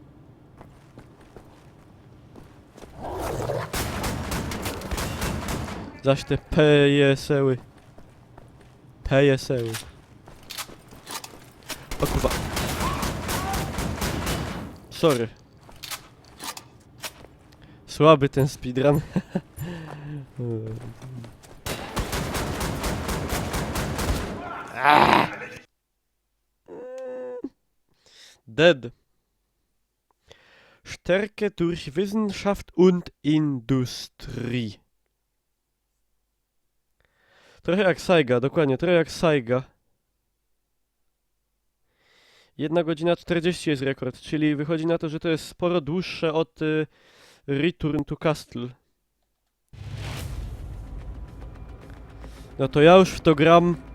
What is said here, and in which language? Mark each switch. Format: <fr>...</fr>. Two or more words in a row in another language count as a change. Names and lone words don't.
<pl>Zaś te pejeseły. O kurwa. Sorry. Słaby ten speedrun.</pl> <en>Dead.</en> <de>Stärke durch Wissenschaft und Industrie.</de> <pl>Trochę jak Saiga, dokładnie, trochę jak Saiga. 1 godzina 40 jest rekord, czyli wychodzi na to, że to jest sporo dłuższe od Return to Castle. No to ja już w to gram...</pl>